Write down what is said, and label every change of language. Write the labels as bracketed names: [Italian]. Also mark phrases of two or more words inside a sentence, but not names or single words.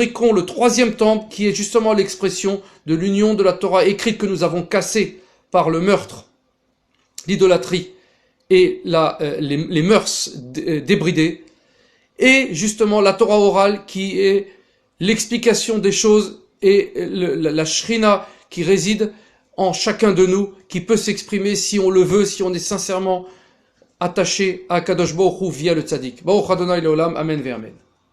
[French] le 3e temple qui est justement l'expression de l'union de la Torah écrite que nous avons cassée par le meurtre, l'idolâtrie et les mœurs débridées, et justement la Torah orale qui est l'explication des choses et la Shrina qui réside en chacun de nous, qui peut s'exprimer si on le veut, si on est sincèrement attaché à Kadosh Baruch Hu via le tzaddik. [Hebrew] ברוך אדוני לעולם, אמן ואמן.